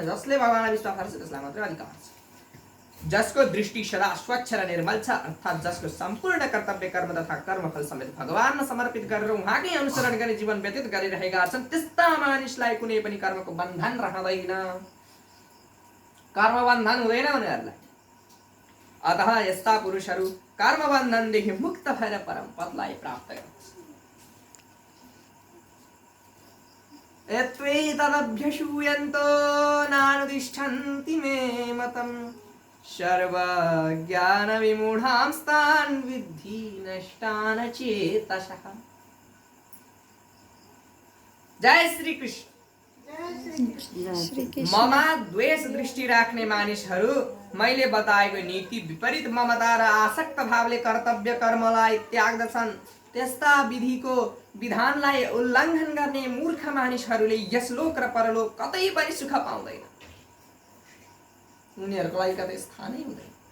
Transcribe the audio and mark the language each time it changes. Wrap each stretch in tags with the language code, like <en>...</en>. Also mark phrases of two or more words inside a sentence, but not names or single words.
<ne>जसले भगवानलाई विश्वास गर्छ त्यसलाई मात्रै अधिकार छ। जसको दृष्टि सदा स्वच्छ र निर्मल छ, अर्थात् जसको सम्पूर्ण कर्तव्य कर्म तथा कर्मफल समेत भगवानमा समर्पित गरेर उहाँकै अनुसरण गरी जीवन व्यतीत गरिरहेका छन्, त्यस्ता मानिसलाई कुनै पनि कर्मको बन्धन रहँदैन, कर्म बन्धन हुँदैन उनीहरूलाई। अतः यस्ता पुरुषहरू कर्म बन्धनदेखि मुक्त भएर परम पदलाई प्राप्त गर्छ।</ne> <sa>यत्वेतदभ्यसूयन्तो नानुतिष्ठन्ति मे मतम् सर्वज्ञानविमूढांस्तान् विद्धि नष्टान् चेतसः।</sa> <ne>जय श्री कृष्ण। ममा द्वेष दृष्टि राख्ने मानिसहरू मैले बताएको नीति विपरीत ममता र आसक्त भावले कर्तव्य कर्मलाई त्याग्दछन्, त्यस्ता विधिको विधानलाई उल्लङ्घन गर्ने मूर्ख मानिसहरूले यस लोक र परलोक कतै पनि सुख पाउँदैन, उनीहरूको लागि कतै स्थानै हुँदैन।</ne>